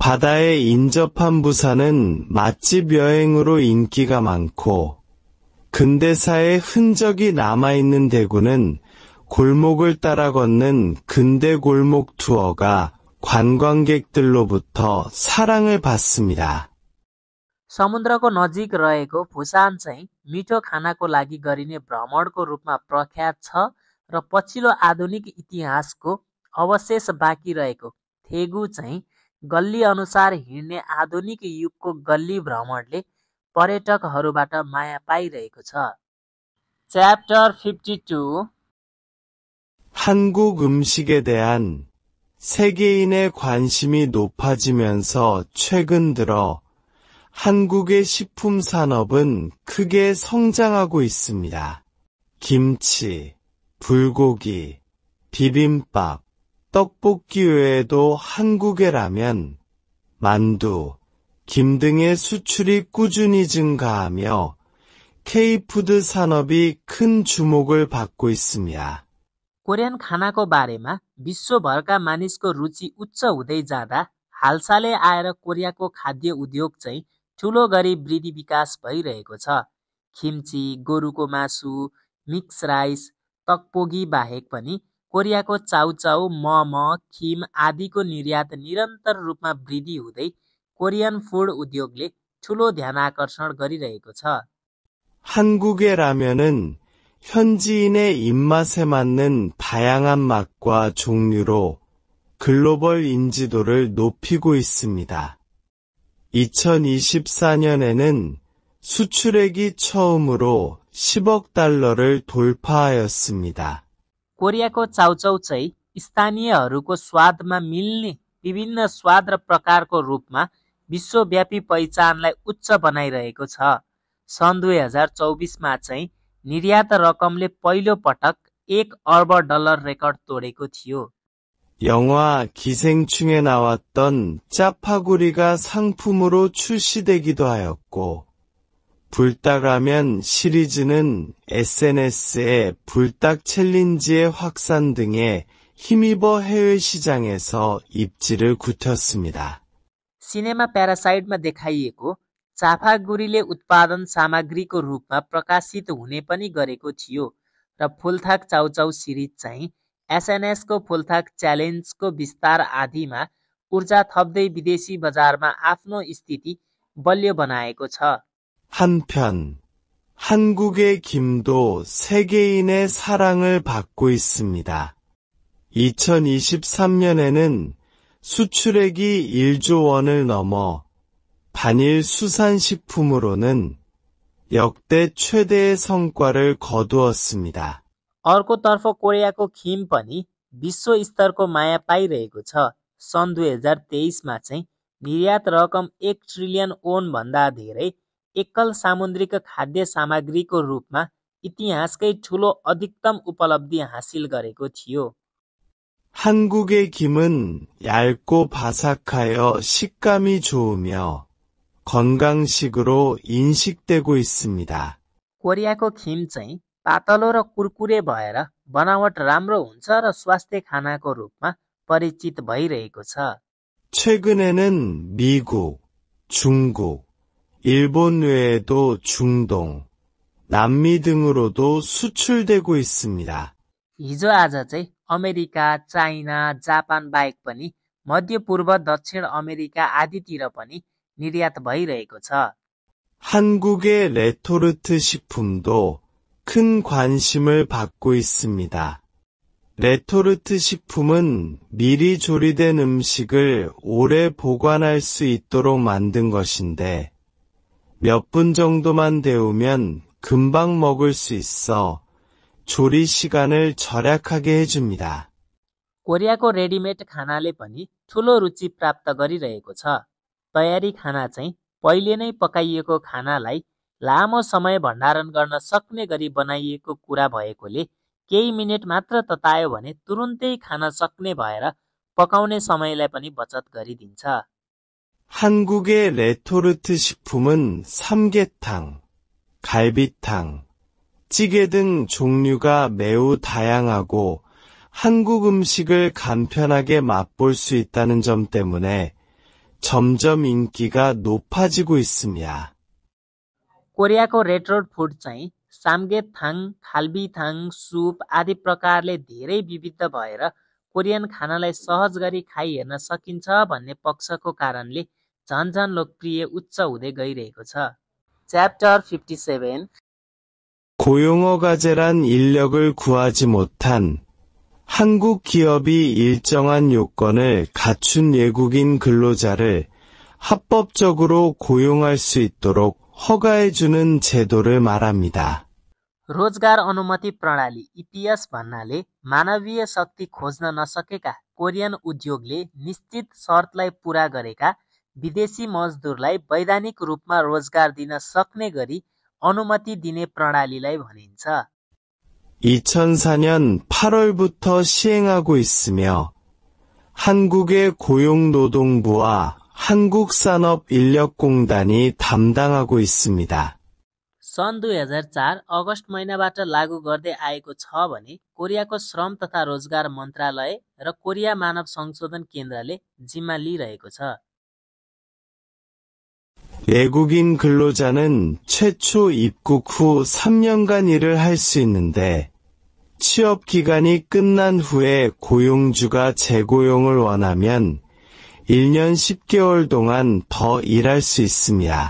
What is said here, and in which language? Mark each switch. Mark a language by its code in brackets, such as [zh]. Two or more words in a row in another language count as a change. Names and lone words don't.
[ko] 바다에 인접한 부산은 맛집 여행으로 인기가 많고 근대사의 흔적이 남아있는 대구는 골목을 따라 걷는 근대 골목 투어가 관광객들로부터 사랑을 받습니다. [ne] समुद्रको नजिक रहेको भुसान चाहिँ मिठो खानाको लागि गरिने भ्रमणको रूपमा प्रख्यात छ र पछिल्लो आधुनिक इतिहासको अवशेष बाँकी रहेको थेगु चाहिँ गल्ली अनुसार हिँड्ने आधुनिक युगको गल्ली भ्रमणले पर्यटकहरूबाट माया पाइरहेको छ। च्याप्टर 52 [ko] 한국 음식에 대한 세계인의 관심이 높아지면서 최근 들어 한국의 식품 산업은 크게 성장하고 있습니다. 김치, 불고기, 비빔밥, 떡볶이 외에도 한국의 라면, 만두, 김 등의 수출이 꾸준히 증가하며 K푸드 산업이 큰 주목을 받고 있습니다. [ne] कोरियन खानाको बारेमा विश्वभरका मानिसको रुचि उच्च हुँदै जाँदा हालसालै आएर कोरियाको खाद्य उद्योग चाहिँ ठूलो गरी वृद्धि विकास भइरहेको छ। खिम्ची, गोरुको मासु, [en] mix rice, [ne] तकपोगी बाहेक पनि कोरियाको चाउचाउ, मोमो, खिम आदिको निर्यात निरन्तर रूपमा वृद्धि हुँदै [en] Korean food [ne] उद्योगले ठूलो ध्यानाकर्षण गरिरहेको छ। [ko] 한국의 라면은 현지인의 입맛에 맞는 다양한 맛과 종류로 글로벌 인지도를 높이고 있습니다. 2024년에는 수출액이 처음으로 10억 달러를 돌파하였습니다. [ne] कोरियाको चाउचाउ चाहिँ स्थानीयहरूको स्वादमा मिल्ने विभिन्न स्वाद र प्रकारको रूपमा विश्वव्यापी पहिचानलाई उच्च बनाइरहेको छ। सन् 2024मा चाहिँ निर्यात रकमले पहिलो पटक 1 अर्ब डलर रेकर्ड तोडेको थियो। [ko] 영화 기생충에 나왔던 짜파구리가 상품으로 출시되기도 하였고 불닭라면 시리즈는 SNS의 불닭 챌린지의 확산 등에 힘입어 해외 시장에서 입지를 굳혔습니다. [ne] सिनेमा प्यारासाइडमा देखाइएको चाफागुरीले उत्पादन सामग्रीको रूपमा प्रकाशित हुने पनि गरेको थियो र फुलथाक चाउचाउ सिरिज चाहिँ एसएनएसको फुलथाक च्यालेन्जको विस्तार आदिमा ऊर्जा थप्दै विदेशी बजारमा आफ्नो स्थिति बलियो बनाएको छ। [ko] 한편 한국의 김도 세계인의 사랑을 받고 있습니다. 2023년에는 수출액이 1조 원을 넘어 단일 수산식품으로는 역대 최대의 성과를 거두었습니다. [ne] अर्कोतर्फ कोरियाको खिम पनि विश्व स्तरको माया पाइरहेको छ। सन् 2023मा चाहिँ निर्यात रकम 1 ट्रिलियन ओन भन्दा धेरै एकल सामुद्रिक खाद्य सामग्रीको रूपमा इतिहासकै ठूलो अधिकतम उपलब्धि हासिल गरेको थियो। [ko] 한국의 김은 얇고 바삭하여 식감이 좋으며 건강식으로 인식되고 있습니다. [ne] कोरियाको खिम चाहिँ पातलो र कुरकुरे भएर बनावट राम्रो हुन्छ र स्वास्थ्य खानाको रूपमा परिचित भइरहेको छ। [ko] 최근에는 미국, 중국, 일본 외에도 중동, 남미 등으로도 수출되고 있습니다. [ne] हिजोआज चाहिँ अमेरिका, चाइना, जापान बाहेक पनि मध्य पूर्व, दक्षिण अमेरिका आदितिर पनि निर्यात भइरहेको छ। [ko] 한국의 레토르트 식품도 큰 관심을 받고 있습니다. 레토르트 식품은 미리 조리된 음식을 오래 보관할 수 있도록 만든 것인데 몇 분 정도만 데우면 금방 먹을 수 있어 조리 시간을 절약하게 해줍니다. [ne] कोरियाको रेडिमेड खानाले पनि ठूलो रुचि प्राप्त गरिरहेको छ। तयारी खाना चाहिँ पहिले नै पकाइएको खानालाई लामो समय भण्डारण गर्न सक्ने गरी बनाइएको कुरा भएकोले केही मिनेट मात्र ततायो भने तुरुन्तै खान सक्ने भएर पकाउने समयलाई पनि बचत गरिदिन्छ। [ko] 한국의 레토르트 식품은 삼계탕, 갈비탕, 찌개 등 종류가 매우 다양하고 한국 음식을 간편하게 맛볼 수 있다는 점 때문에 점점 인기가 높아지고 있습니다. [ne] कोरियाको [en] red road food [ne] चाहिँ सामगेथाङ, खाल्बीथाङ, सुप आदि प्रकारले धेरै विविध भएर कोरियन खानालाई सहज गरी खाइ हेर्न सकिन्छ भन्ने पक्षको कारणले झन लोकप्रिय उच्च हुँदै गइरहेको छ। च्याप्टर 57 [ko] 고용어 과제란 인력을 구하지 못한 한국 기업이 일정한 요건을 갖춘 외국인 근로자를 합법적으로 고용할 수 있도록 허가해주는 제도를 말합니다. [ne] रोजगार अनुमति प्रणाली EPS भन्नाले मानवीय शक्ति खोज्न नसकेका कोरियन उद्योगले निश्चित शर्तलाई पूरा गरेका विदेशी मजदुरलाई वैधानिक रूपमा रोजगार दिन सक्ने गरी अनुमति दिने प्रणालीलाई भनिन्छ। [ko] 2004년 8월부터 시행하고 있으며 한국의 고용노동부와 한국산업인력공단이 담당하고 있습니다. [ne] सन् 2004 अगस्त महिनाबाट लागू गर्दै आएको छ भने कोरियाको श्रम तथा रोजगार मन्त्रालय र कोरिया मानव संशोधन केन्द्रले जिम्मा लिइरहेको छ। [ko] 외국인 근로자는 최초 입국 후 3년간 일을 할 수 있는데 취업 기간이 끝난 후에 고용주가 재고용을 원하면 1년 10개월 동안 더 일할 수 있습니다.